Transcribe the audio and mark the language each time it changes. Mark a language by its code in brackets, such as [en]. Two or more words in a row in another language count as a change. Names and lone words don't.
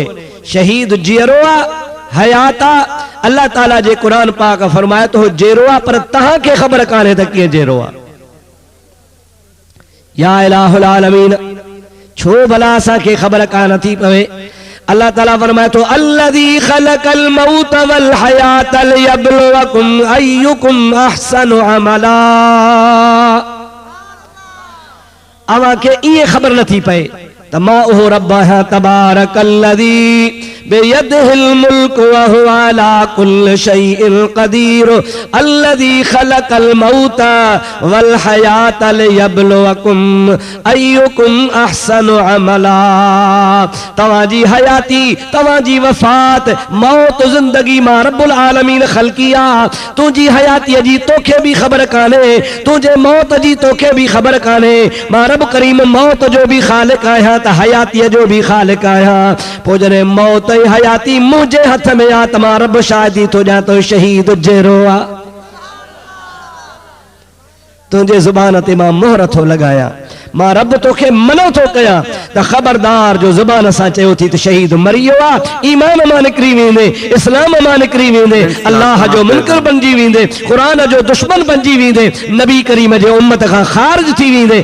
[sd] शहीद जहिड़ो आहे, हयात आहे। अल्लाह ताला जे क़ुरान पाक फरमाए तो जहिड़ो आहे, पर तव्हांखे ख़बर कान्हे त कीअं जहिड़ो आहे। या इलाहुल आलमीन, छो भला असांखे ख़बर कान थी पवे? अल्लाह ताला फरमाए तो [ar] الذي خلق الموت والحياة ليبلوكم أيكم أحسن عملا. [sd] अवां खे इहे ख़बर नथी पए त मां उहो रब आहियां [ar] تبارك الذي بيده الملك وهو على كل شيء قدير الذي خلق الموت والحياة ليبلوكم أيكم أحسن عملا. [sd] तव्हांजी हयाती, तव्हांजी वफ़ात, मौत, ज़िंदगी मां रब्बुल आलमीन ख़ल्क़ी आहे। तुंहिंजी हयातीअ जी तोखे बि ख़बर कान्हे, तुंहिंजे मौत जी तोखे बि ख़बर कान्हे। मां रब करीम मौत जो बि ख़ालिक़ आहियां त हयातीअ जो बि ख़ालिक़ आहियां। पोइ जॾहिं मौत हयाती मुझे हथ में आ, तमा रब शादी तो जा तो शहीद जहिड़ो आ। तुझे जुबान ते मां मोहर थो लगाया, मां रब तोखे मनो थो कया त खबरदार जो जुबान सां चयो थी त शहीद मरी वियो आ, ईमान मां निकिरी वेंदे, इस्लाम मां निकिरी वेंदे, अल्लाह जो मुनकर बणजी वेंदे, क़ुरान जो दुश्मन बणजी वेंदे, नबी करीम जे उम्मत खां ख़ारिज थी वेंदे।